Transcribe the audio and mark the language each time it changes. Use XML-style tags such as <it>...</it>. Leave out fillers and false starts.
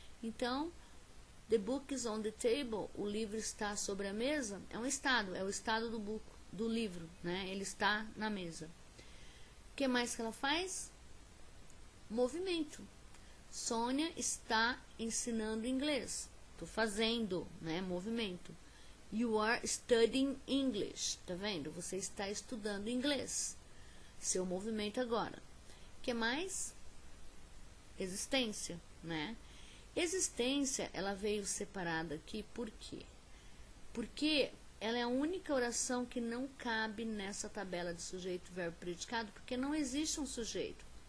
<pt>Então,</pt> <en>the book is on the table,</en> <pt>o livro está sobre a mesa, é um estado, é o estado do livro, né? Ele está na mesa. O que mais que ela faz? Movimento. Sonia está ensinando inglês. Estou fazendo, né? Movimento.</pt> <en>You are studying English.</en> <pt>Tá vendo? Você está estudando inglês. Seu movimento agora. O que mais? Existência, né? Existência, ela veio separada aqui por quê? Porque ela é a única oração que não cabe nessa tabela de sujeito, verbo, predicado, porque não existe um sujeito.</pt>